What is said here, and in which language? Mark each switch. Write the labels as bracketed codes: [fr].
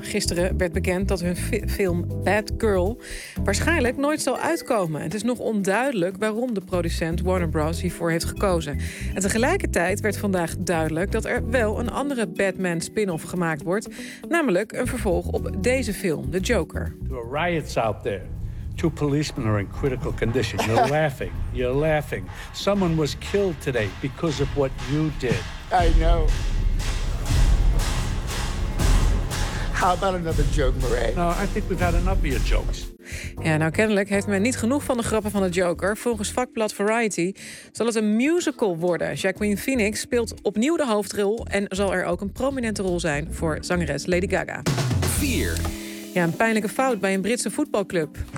[nl] Gisteren werd bekend dat hun film Bad Girl waarschijnlijk nooit zal uitkomen. Het is nog onduidelijk waarom de producent Warner Bros. Hiervoor heeft gekozen. En tegelijkertijd werd vandaag duidelijk dat er wel een andere Batman spin-off gemaakt wordt. Namelijk een vervolg op deze film, The Joker. [en] There are riots out there. Two policemen are in critical condition. You're laughing. You're laughing. Someone was killed today because of what you did. I know. How about another joke, Murray? No, I think we've had enough of your jokes. [nl] Ja, nou kennelijk heeft men niet genoeg van de grappen van de Joker. Volgens vakblad Variety zal het een musical worden. Joaquin Phoenix speelt opnieuw de hoofdrol en zal er ook een prominente rol zijn voor zangeres Lady Gaga. 4. Ja, een pijnlijke fout bij een Britse voetbalclub.